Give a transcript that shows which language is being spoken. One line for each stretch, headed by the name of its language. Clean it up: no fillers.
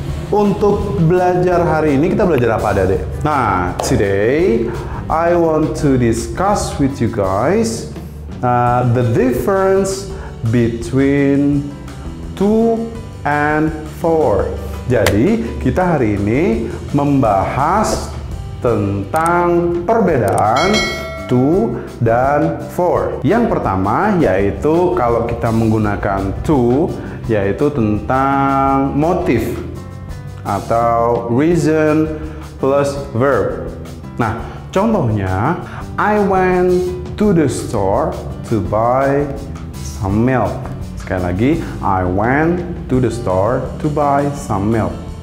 Indonesian: Untuk belajar hari ini kita belajar apa adik-adik?
English: Nah, today I want to discuss with you guys the difference between 2 and 4.
Indonesian: Jadi, kita hari ini membahas tentang perbedaan 2 dan 4. Yang pertama yaitu kalau kita menggunakan 2 yaitu tentang motif atau
English: reason plus verb.
Indonesian: Nah, contohnya
English: I went to the store to buy some milk.
Indonesian: Sekali lagi,
English: I went to the store to buy some milk.